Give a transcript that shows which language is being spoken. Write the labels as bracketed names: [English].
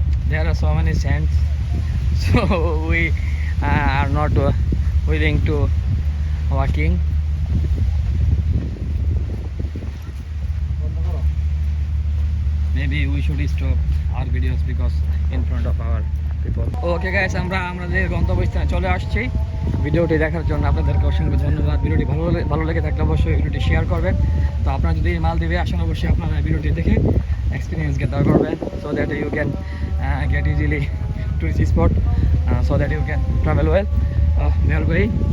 [English] There are so many sands, so we are not willing to walking. [Bangla] বন্ধ করো। [English] Maybe we should stop our videos because in front of our people. Okay guys, [Bangla] আমরা আমাদের গন্তব্যস্থানে চলে আসছি। ভিডিওটি দেখার জন্য আপনাদেরকে অসংখ্য ধন্যবাদ। ভিডিওটি ভালো লেগে থাকলে অবশ্যই ভিডিওটি শেয়ার করবেন। তো আপনারা যদি মালদ্বীপে আসেন অবশ্যই আপনারা ভিডিওটি দেখে এক্সপিরিয়েন্স গেদার করবেন, [English] so that you can get easily tourist spot, so that you can travel well. We are going.